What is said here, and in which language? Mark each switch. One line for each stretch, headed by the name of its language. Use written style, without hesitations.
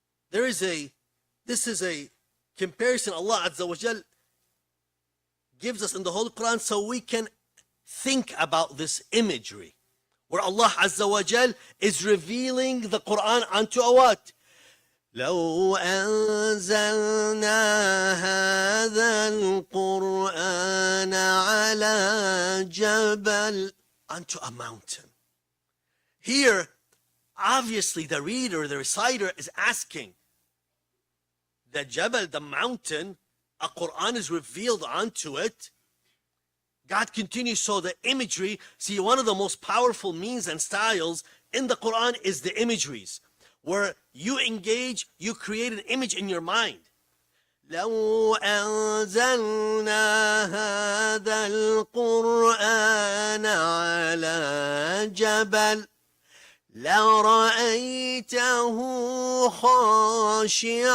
English: This is a comparison Allah Azza wa Jal gives us in the whole Quran so we can think about this imagery where Allah Azza wa Jal is revealing the Quran onto a what?
Arabic: لو أنزلنا هذا القرآن على جبل,
English: onto a mountain. Here, obviously the reader, the reciter is asking, the Jabal, the mountain, a Quran is revealed onto it. God continues, so the imagery, see, one of the most powerful means and styles in the Quran is the imageries, where you engage, you create an image in your mind.
Arabic: لو أنزلنا هذا القرآن على جبل لرأيته خاشعا.